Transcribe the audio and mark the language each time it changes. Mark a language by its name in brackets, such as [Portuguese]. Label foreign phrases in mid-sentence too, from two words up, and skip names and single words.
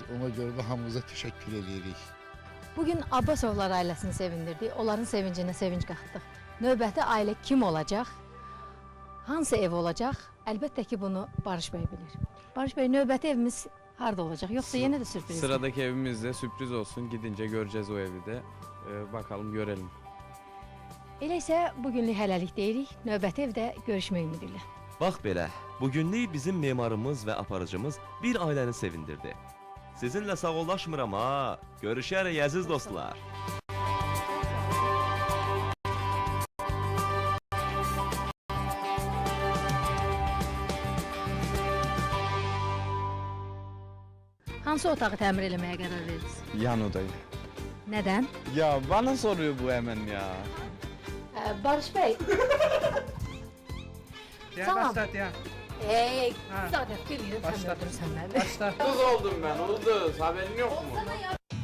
[Azerbaijani] Ona görə də hamınıza təşəkkür edirik. Bugün Abbasovlar ailəsini sevindirdik, onların sevincinə sevinç qatdıq. Növbəti ailə kim olacaq? Hansı ev olacaq? Əlbəttə ki, bunu Barış bəy bilir. Barış bəy, növbəti evimiz harda olacaq? Yoxsa yenə də sürpriz? [Turkish] Sıradaki evimizde sürpriz olsun. Gidince göreceğiz o evi de. Bakalım görelim. [Azerbaijani] Elə isə bugünlük hələlik deyirik, növbəti evdə görüşmək ümidi ilə. Bax belə, bugünlük bizim memarımız və aparıcımız bir ailəni sevindirdi. Sizinlə sağollaşmıram ha. Görüşərik əziz dostlar. Hansı otağı təmir eləməyə qərar verdiniz? [Turkish] Yan odayı. [Azerbaijani] Nədən? [Turkish] Ya bana soruyor bu hemen ya. [Azerbaijani] Barış bəy. Salam. ya. Zaten bilirəm sən öldürürsən məni. [Turkish] Ulduz oldum ben, ulduz. Haberin yok mu? Olsana ya,